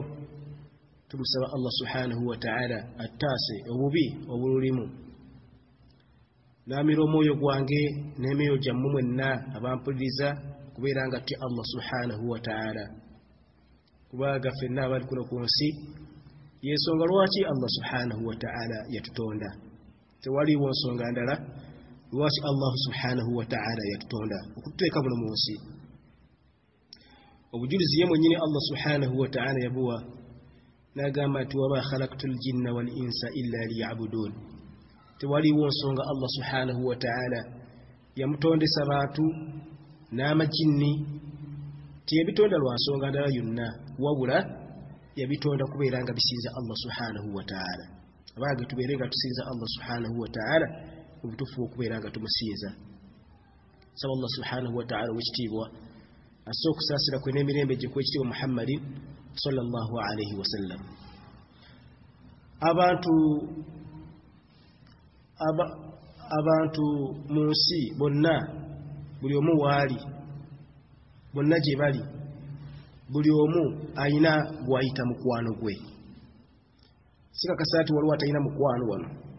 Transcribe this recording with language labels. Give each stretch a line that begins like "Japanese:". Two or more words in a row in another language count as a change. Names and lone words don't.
Ganda: Tumusaba
Arabic: الله سبحانه وتعالى
Ganda: attaase obubi obululimu, n'amira omwoyo gwange n'emyoyo gyammwe mwenna abampuliriza kubeera nga tutya
Arabic: الله سبحانه وتعالى,
Ganda: kubaga fenna abali kuno ku nsi yensonga lwaki
Arabic: الله سبحانه وتعالى
Ganda: yatutonda. Tewaliwo nsonga ndala lwaki
Arabic: الله سبحانه وتعالى
Ganda: yatutonda okututeeka muno mu nsi. Obujulizi ye mwennyini
Arabic: الله سبحانه وتعالى
Ganda: yabuwa, n'agamba nti
Arabic: وما خلقت الجن والإنس إلا ليعبدون.
Ganda: Tewaliwo nsonga
Arabic: الله سبحانه وتعالى
Ganda: yamutondesa bantu n'amajinni tiyabitonda lwa nsonga ndala yonna, wabula yabitonda kubeera nga bisinza
Arabic: الله سبحانه وتعالى.
Ganda: Abange tubeere nga tusinza
Arabic: الله سبحانه وتعالى
Ganda: obutuufu okubeera nga tumusinza. Saba
Arabic: الله سبحانه وتعالى
Ganda: wekitiibwa asobola okusaasira kwe n'emirembe gye kwekitiibwa Muhammadin
Arabic: صلى الله عليه وسلم.
Ganda: Abantu mu nsi bonna, buli omu waali, bonna gye bali, buli omu ayina gwayita mukwano gwe. Sikakasa nti waliwo atalina mukwano wano.